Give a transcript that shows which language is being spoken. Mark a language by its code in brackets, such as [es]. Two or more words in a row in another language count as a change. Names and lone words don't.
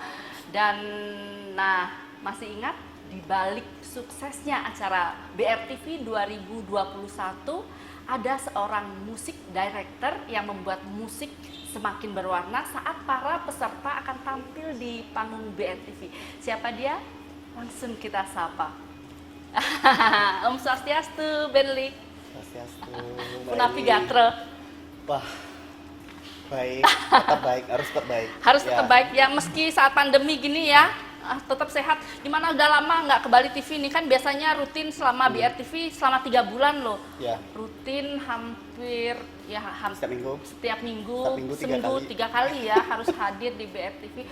[id] Dan masih ingat di balik suksesnya acara BRTV 2021 ada seorang musik director yang membuat musik semakin berwarna saat para peserta akan tampil di panggung BRTV. Siapa dia? Langsung kita sapa. [ban] Om Swastiastu, [id] Benli. Swastiastu. [ban] Punapi gatre. [id] Wah, baik, tetap baik, harus tetap baik. Harus tetap baik ya, meski saat pandemi gini ya, tetap sehat. Dimana udah lama nggak ke Bali TV ini kan biasanya rutin selama BRTV selama 3 bulan loh. Ya. Rutin hampir setiap minggu seminggu 3 kali ya harus hadir di BRTV.